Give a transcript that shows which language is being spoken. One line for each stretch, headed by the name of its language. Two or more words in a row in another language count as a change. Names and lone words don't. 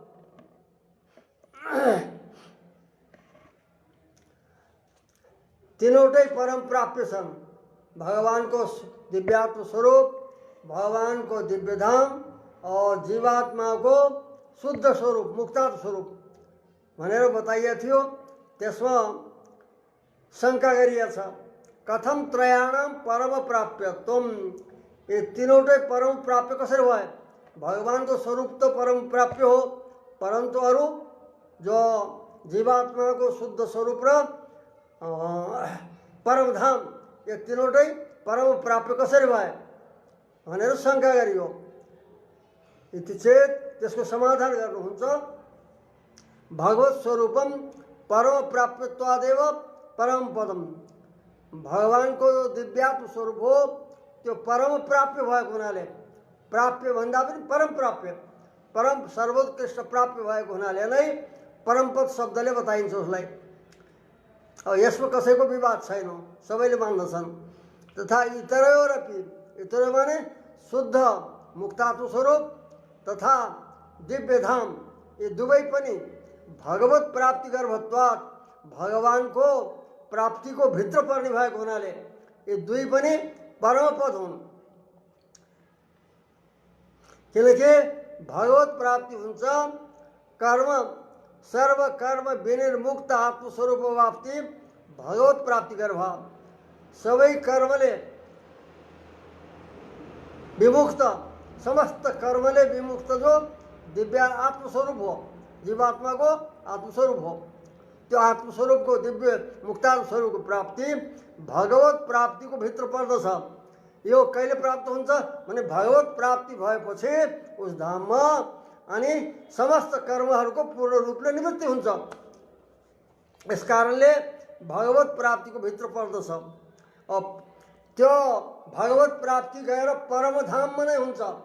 Nepali: तीनवटै परम प्राप्य छन्, भगवानको दिव्यात्म स्वरूप, भगवानको दिव्य धाम और जीवात्माको शुद्ध स्वरूप, मुक्तात्म स्वरूप भनेर बताइएको थियो। त्यसमा शङ्का गरिएको छ,
Sanskrit: कथम त्रयाणाम परम प्राप्यत्वम,
Nepali: ये तीनवटै परम प्राप्य कसरी भयो? भगवानको स्वरूप तो परम प्राप्य हो, परन्तु अरू जो जीवात्माको शुद्ध स्वरूप र परम धाम ये तीनवटै परम प्राप्य कसरी भयो भनेर शङ्का गरियो।
Sanskrit: यति चेत
Nepali: त्यसको समाधान गर्नुहुन्छ,
Sanskrit: भगवत स्वरूपम परम प्राप्यत्वादेव परम पदम,
Nepali: भगवानको दिव्यात्म स्वरूप हो त्यो परम प्राप्य भएको हुनाले, प्राप्य भन्दा पनि परम प्राप्य, परम सर्वोत्कृष्ट प्राप्य भएको हुनाले नै परमपद शब्दले बताइन्छ उसलाई। अब यसमा कसैको विवाद छैन, सबैले मान्दछन्।
Sanskrit: तथा इतरयोरपि,
Nepali: इतर माने शुद्ध मुक्तात्म स्वरूप तथा दिव्य धाम, ये दुवै पनि
Sanskrit: भगवत प्राप्ति गर्भत्वात्,
Nepali: भगवानको प्राप्तिको भित्र पर्ने भएको हुनाले ये दुई पनि परमपद हुन्। किनकि भगवत प्राप्ति हुन्छ। कर्म
Sanskrit: सर्व कर्म विनिर्मुक्त
Nepali: आत्मस्वरूप प्राप्ति भगवत प्राप्ति गरेर भयो। सबै कर्मले विमुक्त, समस्त कर्मले विमुक्त जो दिव्य आत्मस्वरूप हो, जीवात्मा को आत्मस्वरूप हो, त्यो आत्मस्वरूप को दिव्य मुक्तात्म स्वरूप को प्राप्ति भगवत प्राप्ति को भित्र पर्दछ। यो कहिले प्राप्त हुन्छ भने भगवत प्राप्ति भएपछि उस धाममा अनि समस्त कर्महरूको पूर्ण रूपले निवृत्ति हुन्छ। यस कारणले भगवत प्राप्ति को भित्र पर्दछ। अब त्यो भगवत प्राप्ति गएर परम धाममा नै हुन्छ।